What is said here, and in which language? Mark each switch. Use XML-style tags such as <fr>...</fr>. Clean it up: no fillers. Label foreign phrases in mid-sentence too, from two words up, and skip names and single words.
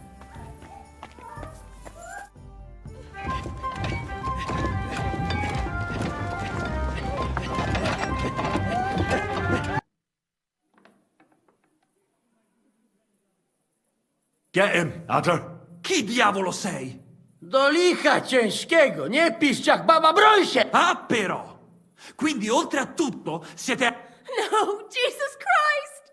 <en>Get him, Adder.</en> <it>Chi diavolo sei?</it> <pl>Do licha ciężkiego, nie pisz jak baba, broń się!</pl> <it>Ah, però! Quindi, oltre a tutto, siete... No,</it> <en>Jesus Christ!</en>